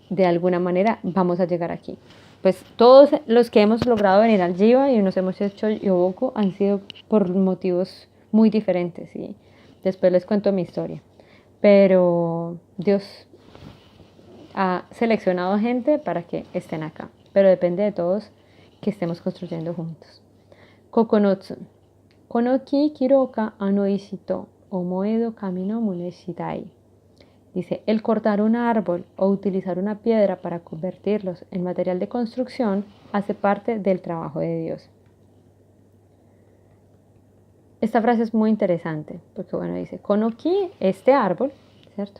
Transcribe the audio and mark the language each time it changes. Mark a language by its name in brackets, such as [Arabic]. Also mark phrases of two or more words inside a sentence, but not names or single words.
[Spanish] De alguna manera vamos a llegar aquí. Pues todos los que hemos logrado venir al Jiva y nos hemos hecho Yoboku han sido por motivos muy diferentes. ¿Sí? Después les cuento mi historia. Pero Dios ha seleccionado gente para que estén acá, pero depende de todos que estemos construyendo juntos. Kokonotsu. [Japanese] このき きろか あのいしと おもえど かみの むねしだい. [Spanish] Dice, el cortar un árbol o utilizar una piedra para convertirlos en material de construcción hace parte del trabajo de Dios. Esta frase es muy interesante, porque bueno, dice, Konoki, este árbol, ¿cierto?